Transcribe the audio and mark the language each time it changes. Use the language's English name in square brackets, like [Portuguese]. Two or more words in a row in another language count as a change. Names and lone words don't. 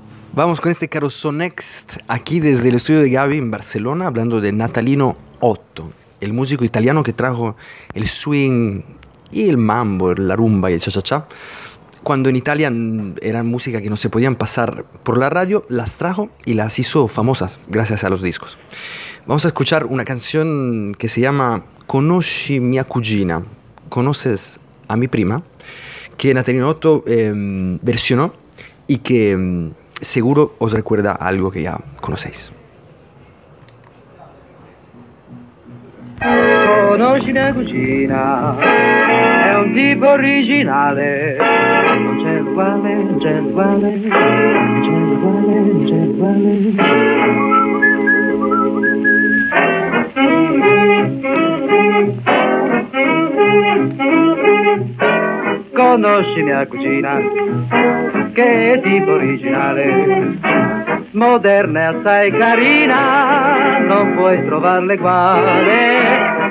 [Spanish] Vamos con este Carousel Next, aquí desde el estudio de Gaby en Barcelona, hablando de Natalino Otto, el músico italiano que trajo el swing y el mambo, la rumba y el cha-cha-cha. Cuando en Italia eran música que no se podían pasar por la radio, las trajo y las hizo famosas gracias a los discos. Vamos a escuchar una canción que se llama Conosci mia cugina, ¿conoces a mi prima?, que Natalino Otto versionó y que seguro os recuerda algo que ya conocéis. [Italian] Conosci mia cugina, è un tipo originale, non c'è uguale, non c'è uguale, non c'è uguale, non c'è uguale. Conosci mia cugina, che è tipo originale, moderna e assai carina, non puoi trovarle uguale.